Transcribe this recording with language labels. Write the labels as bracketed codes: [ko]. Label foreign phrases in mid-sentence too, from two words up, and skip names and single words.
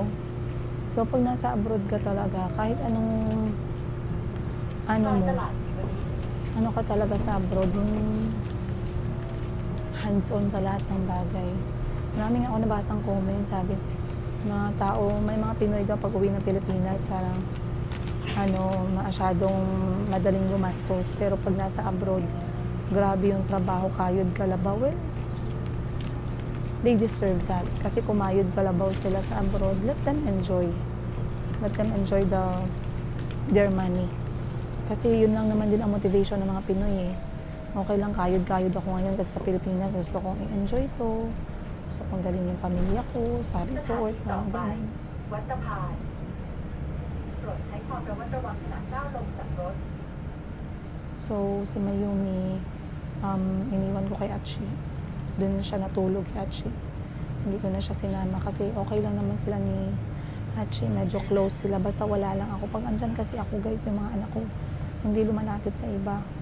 [tl] So, pag nasa abroad ka talaga, kahit anong ano ka talaga sa abroad, yung hands-on sa lahat ng bagay. Maraming ako nabasang comment, sabi, mga tao, may mga Pinoy daw pag uwi ng Pilipinas, parang masyadong madaling gumastos. Pero pag nasa abroad, grabe yung trabaho, kayod kalabaw. [en] Well, they deserve that. [tl] Kasi kumayod kalabaw sila sa abroad, [en] let them enjoy. Let them enjoy their money. [tl] Kasi yun lang naman din ang motivation ng mga Pinoy eh. Okay lang, kayod ako ngayon kasi sa Pilipinas, gusto kong i-enjoy to. Gusto kong dalhin yung pamilya ko sa resort, mga ganun. [th] วัดสะพานโปรดใช้ความระมัดระวังขณะก้าวลงจากรถ [tl] So, si Mayumi, iniwan ko kay Achi. Doon siya natulog kay Achi. Hindi ko na siya sinama kasi okay lang naman sila ni Achi. Medyo close sila. Basta wala lang ako. Pag andyan kasi ako guys, yung mga anak ko, hindi lumalapit sa iba.